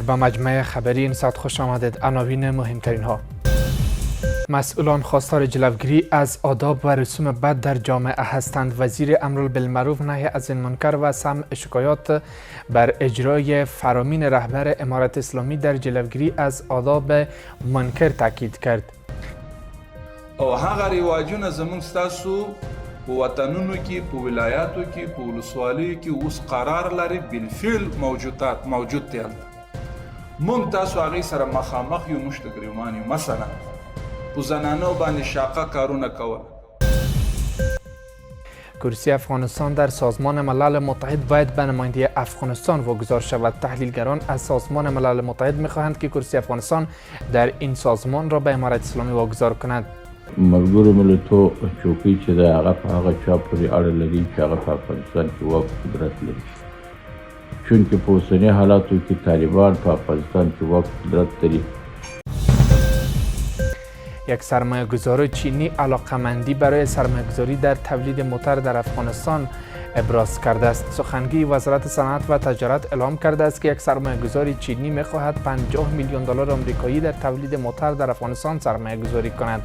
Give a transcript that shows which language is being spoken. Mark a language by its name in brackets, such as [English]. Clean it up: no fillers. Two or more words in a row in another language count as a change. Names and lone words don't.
[Persian] به مجمع خبری این ساعت خوش آمدید. عناوین مهمترین ها: مسئولان خواستار جلوگیری از آداب و رسوم بد در جامعه هستند. وزیر امر بالمعروف نهی از المنکر و سمع شکایات بر اجرای فرامین رهبر امارت اسلامی در جلوگیری از آداب منکر تاکید کرد. [Pashto] او هغه رواجونه زموږ ستاسو په وطنونو کې په ولایاتو کې په ولسوالیو کې اوس قرار لري بالفعل موجود دي. موږ تاسو هغې سره مخامخ یو، موږ ته ګریوان یو. مثلا په زنانو باندې شاقه کارونه کول. [Persian] کرسی افغانستان در سازمان ملل متحد باید به نمایندگی افغانستان واگذار شود. تحلیلگران از سازمان ملل متحد می‌خواهند که کرسی افغانستان در این سازمان را به امارت اسلامی واگذار کند. [Pashto] ملګرو ملتونو چوکۍ چې د هغه په هغه چا پورې اړه لري چې هغه په افغانستان کې واک قدرت لري، چونکې په اوسني حالاتو کې طالبان په افغانستان کې واک قدرت لري. [Persian] یک سرمایه‌گذار چینی علاقه‌مندی برای سرمایه‌گذاری در تولید موتر در افغانستان ابراز کرده است. سخنگوی وزارت صنعت و تجارت اعلام کرده است که یک سرمایه‌گذار چینی می‌خواهد 50 میلیون دلار آمریکایی در تولید موتر در افغانستان سرمایه‌گذاری کند.